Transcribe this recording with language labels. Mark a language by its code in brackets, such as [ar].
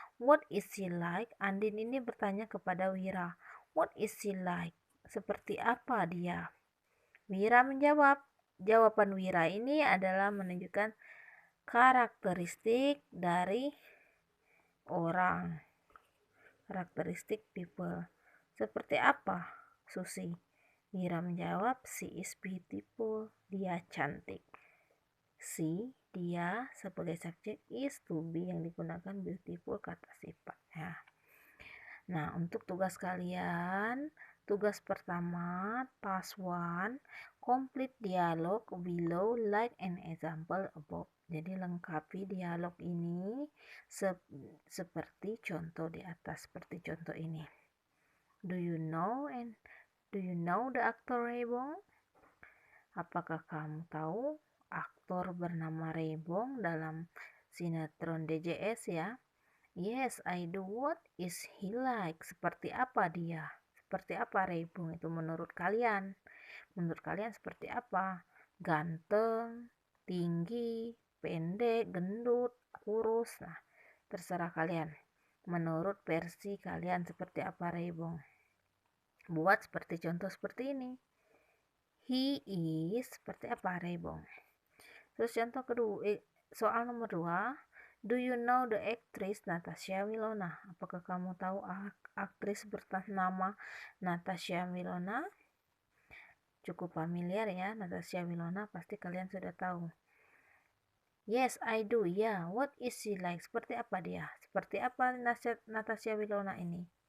[en] What is she like? [id] Andin ini bertanya kepada Wira. [en] What is she like? [id] Seperti apa dia? Wira menjawab. Jawaban Wira ini adalah menunjukkan karakteristik dari orang. Karakteristik people. Seperti apa, Susi? Wira menjawab, [en] she is beautiful. [id] Dia cantik. Si, dia sebagai subjek, is to be yang digunakan beautiful kata sifat. Ya. Nah, untuk tugas kalian, tugas pertama, [en] task 1, complete dialog below like an example above. [id] Jadi lengkapi dialog ini seperti contoh di atas, seperti contoh ini. [en] Do you know the actor Rebong? [id] Apakah kamu tahu aktor bernama Rebong dalam sinetron DJS ya? [en] Yes, I do. What is he like? [id] Seperti apa dia? Seperti apa Rebong itu menurut kalian? Menurut kalian seperti apa? Ganteng, tinggi, pendek, gendut, kurus. Nah, terserah kalian. Menurut versi kalian seperti apa Rebong? Buat seperti contoh seperti ini. [en] He is [id] seperti apa Rebong? Terus contoh kedua, soal nomor 2. [en] Do you know the actress Natasha Wilona? [id] Apakah kamu tahu aktris bernama Natasha Wilona? Cukup familiar ya, Natasha Wilona pasti kalian sudah tahu. [en] Yes, I do. [id] Ya, [en] what is she like? [id] Seperti apa dia? Seperti apa Natasha Wilona ini?